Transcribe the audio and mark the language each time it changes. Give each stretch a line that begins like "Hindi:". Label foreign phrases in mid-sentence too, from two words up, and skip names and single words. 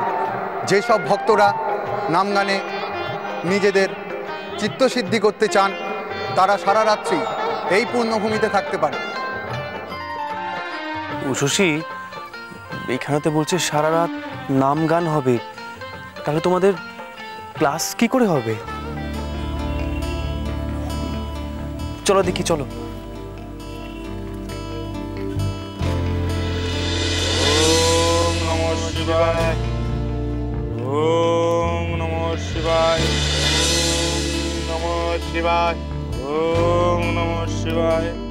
Bangla: যেসব ভক্তরা নামগানে নিজেদের চিত্তসিদ্ধি করতে চান তারা সারা রাত্রি এই পুণ্যভূমিতে থাকতে পারে। উষসী, এখানে তো বলছে সারা রাত নাম গান হবে, তাহলে তোমাদের ক্লাস কি করে হবে? চলো দেখি, চলো।
Sanskrit: শিবায়, ওম নমঃ শিবায়, নমঃ শিবায়, ওম নমঃ শিবায়,